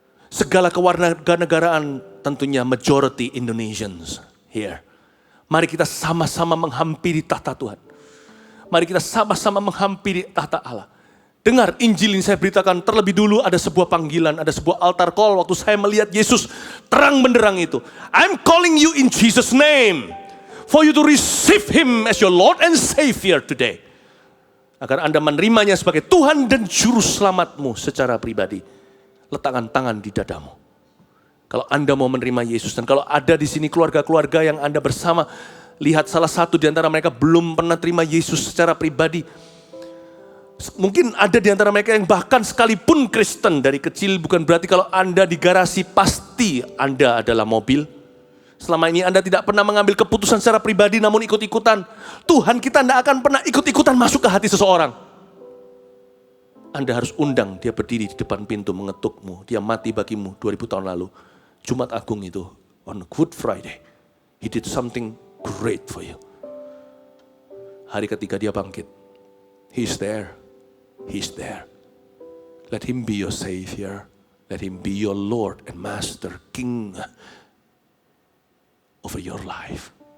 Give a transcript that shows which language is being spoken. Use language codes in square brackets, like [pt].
[id] Segala kewarganegaraan, tentunya [en] majority Indonesians here. [id] Mari kita sama-sama menghampiri tahta Tuhan. Mari kita sama-sama menghampiri tahta Allah. Dengar Injil yang saya beritakan terlebih dulu, ada sebuah panggilan, ada sebuah altar call waktu saya melihat Yesus terang benderang itu. [en] I'm calling you in Jesus' name for you to receive Him as your Lord and Savior today. [id] Agar Anda menerimanya sebagai Tuhan dan Juru Selamatmu secara pribadi. Letakkan tangan di dadamu. Kalau Anda mau menerima Yesus, dan kalau ada di sini keluarga-keluarga yang Anda bersama, lihat salah satu di antara mereka belum pernah terima Yesus secara pribadi. Mungkin ada di antara mereka yang bahkan sekalipun Kristen dari kecil, bukan berarti kalau Anda di garasi pasti Anda adalah mobil. Selama ini Anda tidak pernah mengambil keputusan secara pribadi namun ikut-ikutan. Tuhan kita tidak akan pernah ikut-ikutan masuk ke hati seseorang. Anda harus undang dia berdiri di depan pintu mengetukmu. Dia mati bagimu 2000 tahun lalu. Jumat Agung itu, [en] on Good Friday. He did something great for you. [id] Hari ketiga dia bangkit. [en] He's there. He's there. Let him be your Savior. Let him be your Lord and Master, King over your life.